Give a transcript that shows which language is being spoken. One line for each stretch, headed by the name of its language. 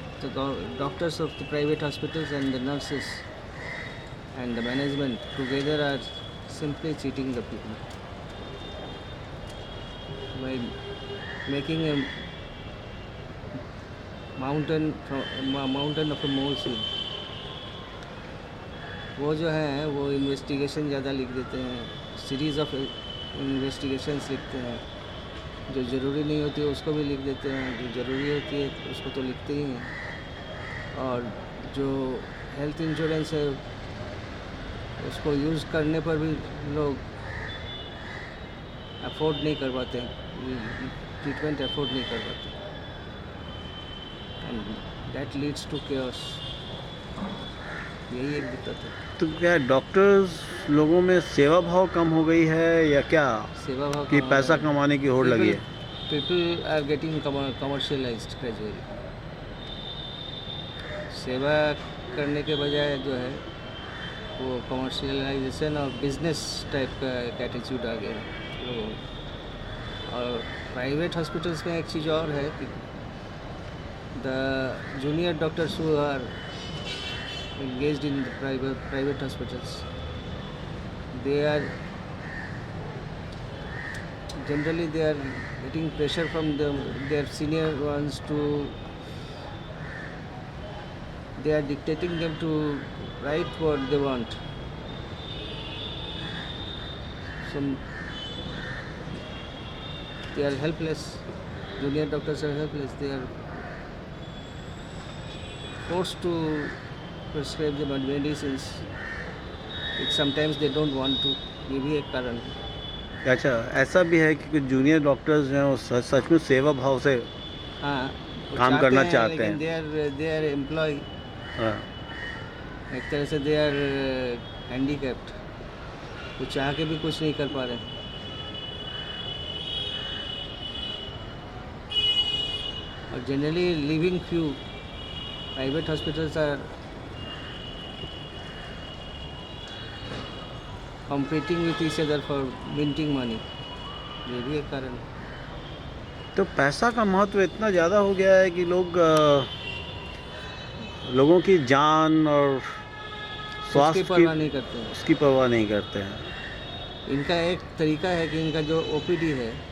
English: The doctors of the private hospitals and the nurses and the management together are simply cheating the people by making a mountain of a molehill.
Hindi: वो जो है वो investigation ज़्यादा लिख देते हैं, series of investigations लिखते हैं, जो ज़रूरी नहीं होती है उसको भी लिख देते हैं, जो ज़रूरी होती है उसको तो लिखते ही हैं। और जो हेल्थ इंश्योरेंस है उसको यूज़ करने पर भी लोग अफोर्ड नहीं कर पाते, ट्रीटमेंट अफोर्ड नहीं कर पाते
English: And that leads to chaos.
Hindi: यही एक दिक्कत है। तो क्या डॉक्टर्स लोगों में सेवा भाव कम हो गई है या क्या सेवा भाव कि पैसा कमाने की होड़ लगी है?
English: People are getting commercialised gradually.
Hindi: सेवा करने के बजाय जो है वो कमर्शियलाइजेशन और बिजनेस टाइप का एक एटीट्यूड आ गया है लोगों में। और प्राइवेट हॉस्पिटल्स में एक चीज़ और है कि
English: The junior doctors who are engaged in the private hospitals, they are generally getting pressure from their senior ones they are dictating them to write what they want. So they are helpless. Junior doctors are helpless. They are forced to prescribe them medicines which sometimes they don't want to.
Hindi: ये भी एक कारण है। अच्छा, ऐसा भी है कि कुछ जूनियर डॉक्टर्स जो हैं वो सच में सेवा भाव से काम करना चाहते हैं।
English: They are employ.
Hindi: एक तरह से
English: they are handicapped,
Hindi: वो चाह के भी कुछ नहीं कर पा रहे।
English: or generally leaving few. Private hospitals are competing with each other for minting money.
Hindi: ये भी एक कारण है। तो पैसा का महत्व इतना ज़्यादा हो गया है कि लोगों की जान और स्वास्थ्य उसकी परवाह नहीं करते हैं। उसकी परवाह नहीं करते हैं। इनका एक तरीका है कि इनका जो ओपीडी है,